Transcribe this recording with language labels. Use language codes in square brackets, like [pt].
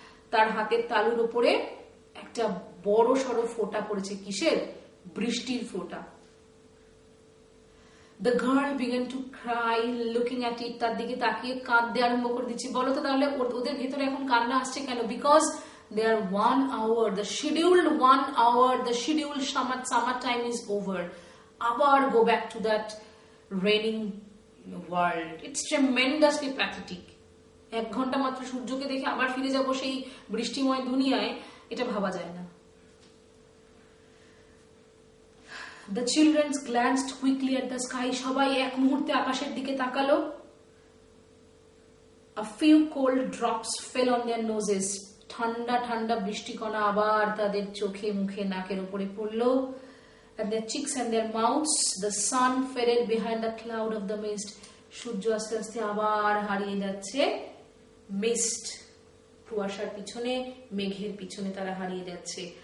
[bn] তার হাতের তালুর উপরে একটা বড় সড়ো ফোঁটা পড়েছে। কিসের? বৃষ্টির ফোঁটা। [en] The girl began to cry looking at it. [bn] তার দিকে তাকিয়ে কাঁদতে আরম্ভ করে দিচ্ছে। বলো তো তাহলে ওদের ভেতরে এখন কান্না আসছে কেন? [en] Because they are 1 hour, the scheduled 1 hour, the scheduled summer time is over. আবার go back to that raining world. It's tremendously pathetic. [bn] 1 ঘন্টা মাত্র সূর্যকে দেখে আবার ফিরে যাব সেই বৃষ্টিময় দুনিয়ায়, এটা ভাবা যায় না। [en] The children glanced quickly at the sky. [bn] সবাই এক মুহূর্তে আকাশের দিকে তাকালো। [en] A few cold drops fell on their noses. [bn] ঠান্ডা ঠান্ডা বৃষ্টিকণা আবার তাদের চোখে, মুখে, নাকের উপরে পড়লো। [en] And their cheeks and their mouths. The sun faded behind the cloud of the mist. [bn] সূর্য আস্তে আস্তে আবার হারিয়ে যাচ্ছে মিস্ট, কুয়াশার পিছনে, মেঘের পিছনে তারা হারিয়ে যাচ্ছে।